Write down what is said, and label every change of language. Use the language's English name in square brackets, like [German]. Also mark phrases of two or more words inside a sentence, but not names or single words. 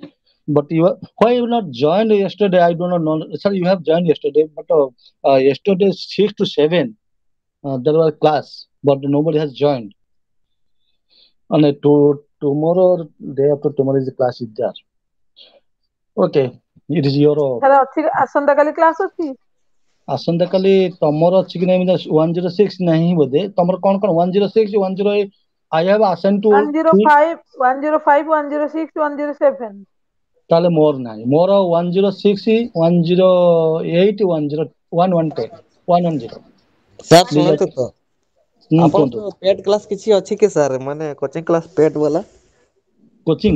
[English] But why you not joined yesterday? I do not know. Sir, you have joined yesterday, but yesterday 6 to 7 there was class, but nobody has joined. And tomorrow, day after tomorrow is the class is there. Okay, it is your. [Odia] ଆସନ୍ତା କାଲି କ୍ଲାସ ଅଛି? ଆସନ୍ତା କାଲି ତମର ଅଛି କି ନାହିଁ 106 ନାହିଁ ବୋଧେ ତମର କଣ 106 108 [English] I have assigned to [Odia] 105 105 106 107 ତାହେଲେ ମୋର ନାହିଁ ମୋର 106 108 110 110 ସାର୍ ଶୁଣନ୍ତୁ ତ କୁହନ୍ତୁ ଆପଣଙ୍କ [English] paid class [Odia] କିଛି ଅଛି କି ସାର୍ ମାନେ [English] coaching class paid [Odia] ବାଲା କୋଚିଂ